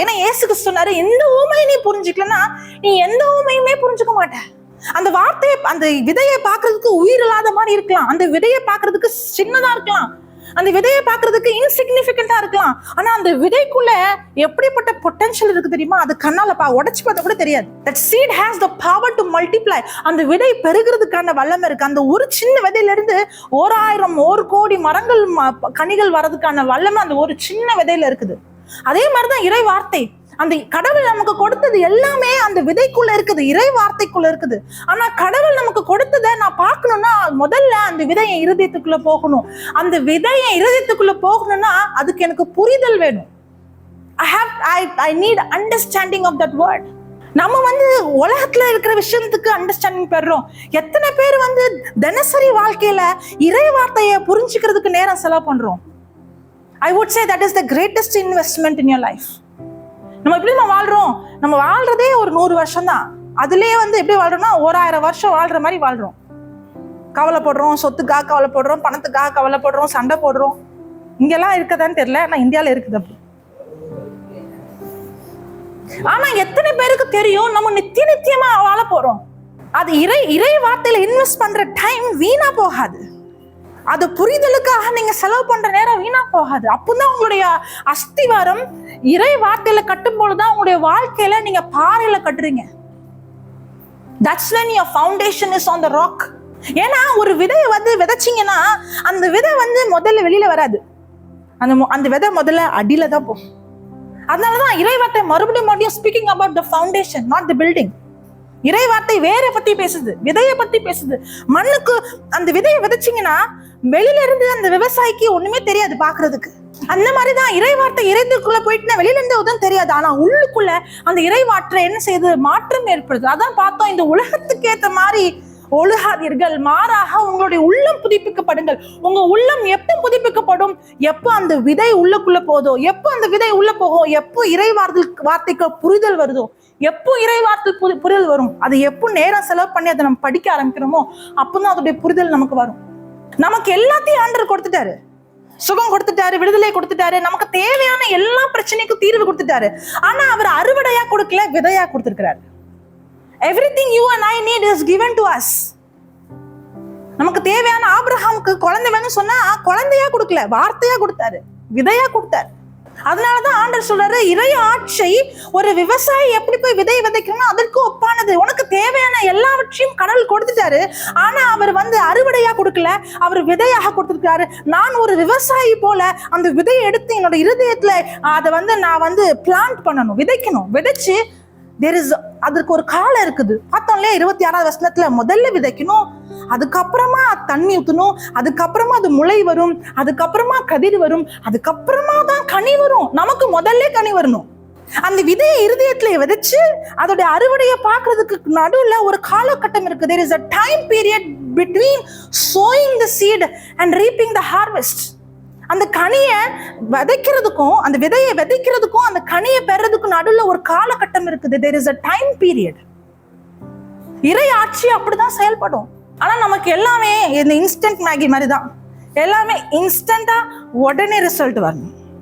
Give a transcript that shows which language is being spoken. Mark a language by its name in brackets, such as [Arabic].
[Tamil] ஏன்னா இயேசு கிறிஸ்து சொன்னாரு, எந்த ஊமையை நீ புரிஞ்சுக்கலன்னா நீ எந்த ஊமையுமே புரிஞ்சுக்க மாட்ட. அந்த வார்த்தையை, அந்த விதையை பார்க்கறதுக்கு உயிர் இல்லாத மாதிரி இருக்கலாம், அந்த விதையை பார்க்கறதுக்கு சின்னதா இருக்கலாம், அந்த விதையை பார்க்கறதுக்கு இன்சிக்னிபிகண்டா இருக்கலாம். ஆனா அந்த விதைக்குள்ள எப்படிப்பட்ட பொட்டன்ஷியல் இருக்கு தெரியுமா? அது கண்ணால உடைச்சு பார்த்தா கூட தெரியாது. [English] That seed has the power to multiply. [Tamil] அந்த விதை பெருகிறதுக்கான வல்லமை இருக்கு. அந்த ஒரு சின்ன விதையில இருந்து 1000 1 கோடி மரங்கள் கனிகள் வர்றதுக்கான வல்லமை அந்த ஒரு சின்ன விதையில இருக்குது. அதே மாதிரிதான் இறை வார்த்தை. அந்த கடவுள் நமக்கு கொடுத்தது எல்லாமே அந்த விதைக்குள்ள இருக்குது, இறை வார்த்தைக்குள்ள இருக்குது. ஆனா கடவுள் நமக்கு கொடுத்ததை நான் பார்க்கணும்னா முதல்ல அந்த விதையை இருதயத்துக்குள்ள போகணும். அந்த விதையை இருதயத்துக்குள்ள போகணும்னா அதுக்கு எனக்கு புரிதல் வேணும். [English] I need understanding of that word. [Tamil] நம்ம உலகத்துல இருக்கிற விஷயத்துக்கு அண்டர்ஸ்டாண்டிங் பெறோம். எத்தனை பேர் தினசரி வாழ்க்கையில இறை வார்த்தையை புரிஞ்சுக்கிறதுக்கு நேரம் செலவு பண்றோம்? [English] I would say that is the greatest investment in your life. [Tamil] நம்ம எப்படி வாழ்றோம்? நம்ம வாழ்றதே ஒரு 100 வருஷம் தான். அதுலயே எப்படி வாழ்றோம்னா 1000 வருஷம் வாழ்ற மாதிரி வாழ்றோம். கவலைப்படுறோம், சொத்துக்காக கவலைப்படுறோம், பணத்துக்காக கவலைப்படுறோம், சண்டை போடுறோம். இங்கெல்லாம் இருக்கதான்னு தெரியல, ஆனா இந்தியால இருக்குது அப்படி. ஆனா எத்தனை பேருக்கு தெரியும் நம்ம நித்தியமா வாழ போறோம்? அது இறை வார்த்தையில இன்வெஸ்ட் பண்ற டைம் வீணா போகாது. அது புரிதலுக்காக நீங்க செலவு பண்ற நேரம் வீணா போகாது. அப்பதான் உங்களுடைய அஸ்திவாரம் இறை வார்த்தையில கட்டும் பொழுதுதான் உங்களுடைய வாழ்க்கையில நீங்க பாறையில கட்டுறீங்க. [English] That's when your foundation is on the rock. [Tamil] ஏன்னா ஒரு விதையை விதைச்சிங்கன்னா அந்த விதை முதல்ல வெளியில வராது. அந்த விதை முதல்ல அடியில தான் போகும். அதனாலதான் இறை வார்த்தை மறுபடியும் [English] Speaking about the foundation, not the building. [Tamil] இறை வார்த்தை வேற பத்தி பேசுது, விதையை பத்தி பேசுது. மண்ணுக்கு அந்த விதையை விதைச்சிங்கன்னா வெளியில இருந்து அந்த விவசாயிக்கு ஒண்ணுமே தெரியாது பாக்குறதுக்கு. அந்த மாதிரிதான் இறை வார்த்தை இறைத்துக்குள்ள போயிட்டுனா வெளியில இருந்து உதவும் தெரியாது. ஆனா உள்ளுக்குள்ள அந்த இறை வார்த்தை என்ன செய்யுது? மாற்றம் ஏற்படுது. அதான் பார்த்தோம், இந்த உலகத்துக்கு ஏற்ற மாதிரி ஒழுகாதீர்கள், மாறாக உங்களுடைய உள்ளம் புதுப்பிக்கப்படுங்கள். உங்க உள்ளம் எப்ப புதுப்பிக்கப்படும்? எப்ப அந்த விதை உள்ளுக்குள்ள போதோ, எப்ப அந்த விதை உள்ள போகும், எப்போ இறை வார்த்தைக்கு புரிதல் வருதோ, எப்போ இறை வார்த்தை புரிதல் வரும், அது எப்போ நேரம் செலவு பண்ணி அதை நம்ம படிக்க ஆரம்பிக்கிறோமோ அப்பதான் அதோடைய புரிதல் நமக்கு வரும். நமக்கு எல்லாத்தையும் ஆண்டவர் கொடுத்துட்டாரு, சுகம் கொடுத்துட்டாரு, விடுதலை கொடுத்துட்டாரு, நமக்கு தேவையான எல்லா பிரச்சனைக்கும் தீர்வு கொடுத்துட்டாரு. ஆனா அவர் அறுவடையா கொடுக்கல, விதையா கொடுத்திருக்கிறாரு. [English] Everything you and I need is given to us. [Tamil] நமக்கு தேவையான ஆபிரகாமுக்கு குழந்தை வேணும்னு சொன்னா குழந்தையா கொடுக்கல, வார்த்தையா கொடுத்தாரு, விதையா கொடுத்தாரு. அதனாலதான் ஆண்டவர் சொல்றாரு, இறை ஆட்சி ஒரு விவசாயி எப்படி போய் விதை விதைக்கணும்னா அதற்கு ஒப்பானது. உனக்கு தேவையான எல்லாவற்றையும் கடவுள் கொடுத்துட்டாரு. ஆனா அவர் அறுவடையா கொடுக்கல, அவர் விதையாக கொடுத்திருக்காரு. நான் ஒரு விவசாயி போல அந்த விதையை எடுத்து என்னோட இருதயத்துல அதை நான் பிளான்ட் பண்ணணும், விதைக்கணும். விதைச்சு அதற்கு ஒரு காலம் இருக்குது. பார்த்தோம் இல்லையா 26வது வசனத்துல? முதல்ல விதைக்கணும், அதுக்கப்புறமா தண்ணி ஊற்றணும், அதுக்கப்புறமா அது முளை வரும், அதுக்கப்புறமா கதிர் வரும், அதுக்கப்புறமா தான் கனி வரும். நமக்கு முதல்ல கனி வரணும். அந்த விதையை இருதயத்துல விதைச்சு அதோட அறுவடையை பார்க்கறதுக்கு நடுவுல ஒரு காலகட்டம் இருக்கு. [English] There is a time period between sowing the seed and reaping the harvest. [Tamil] அந்த கனியை விதைக்கிறதுக்கும் அந்த விதையை விதைக்கிறதுக்கும் அந்த கனியை பெறதுக்கும் நடுவுல ஒரு காலகட்டம் இருக்குது. [English] There is a time period. [Tamil] இறை ஆட்சி அப்படிதான் செயல்படும். ஆனா நமக்கு எல்லாமே இந்த இன்ஸ்டன்ட் மேகி மாதிரி தான். எல்லாமே இன்ஸ்டன்டா உடனே ரிசல்ட் வரணும்.